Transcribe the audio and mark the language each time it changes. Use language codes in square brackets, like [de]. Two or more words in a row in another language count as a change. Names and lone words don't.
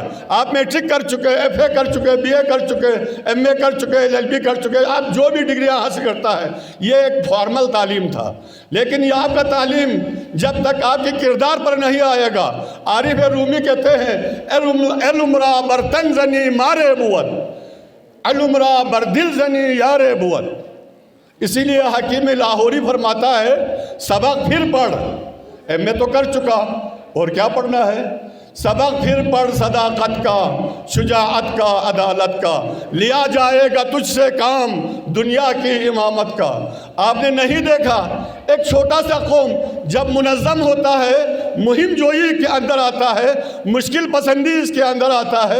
[ur] آپ میٹرک کر چکے، ایف اے کر چکے، بی اے کر چکے، ایم اے کر چکے، ایل ایل بی کر چکے، آپ جو بھی ڈگریاں حاصل کرتا ہے، یہ ایک فارمل تعلیم تھا۔ لیکن یہ آپ کا تعلیم جب تک آپ کے کردار پر نہیں آئے گا، عارف رومی کہتے ہیں [fa] علم را بر تن زنی مارے بود، علم را بر دل زنی یارے بود۔ [ur] اسی لیے حکیم لاہوری فرماتا ہے، سبق پھر پڑھ۔ ایم اے تو کر چکا، اور کیا پڑھنا ہے؟ سبق پھر پڑھ صداقت کا، شجاعت کا، عدالت کا، لیا جائے گا تجھ سے کام دنیا کی امامت کا. آپ نے نہیں دیکھا ایک چھوٹا سا قوم جب منظم ہوتا ہے، مہم جوئی کے اندر آتا ہے، مشکل پسندی اس کے اندر آتا ہے.